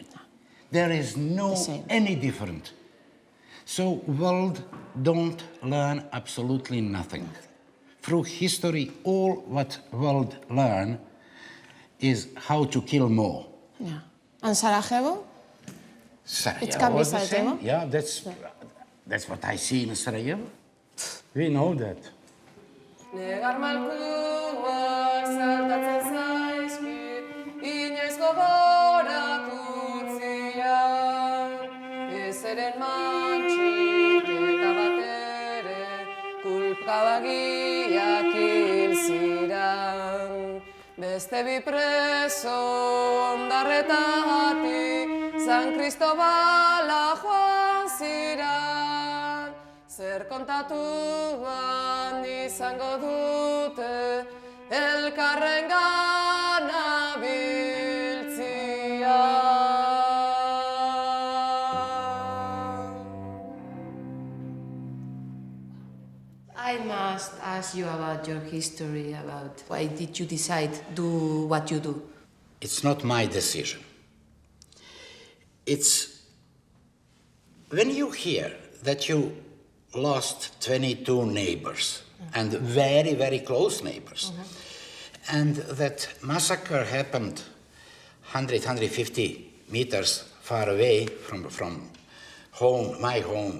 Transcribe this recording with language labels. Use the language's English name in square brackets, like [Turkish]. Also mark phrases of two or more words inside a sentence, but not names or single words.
[English] There is no any different. So world don't learn absolutely nothing. Through history, all what world learn is how to kill more. Yeah. And Sarajevo? Sarajevo It can be was the Sarajevo? same. Yeah, that's what I see in Sarajevo. We know that. [Basque] Negar malkuak saltatzen zaizkit, inoiz gogoratu zian, ez eren mantxik eta batere, kulpabagiak hil ziran. Beste bi preso ondarretatik, San Cristobala joan ziran, zer kontatuan izango dute elkarrengana biltzia. [English] I must ask you about your history, about why did you decide to do what you do? It's not my decision. It's when you hear that you lost 22 neighbors, and very, very close neighbors, and that massacre happened 100, 150 meters far away from home, my home.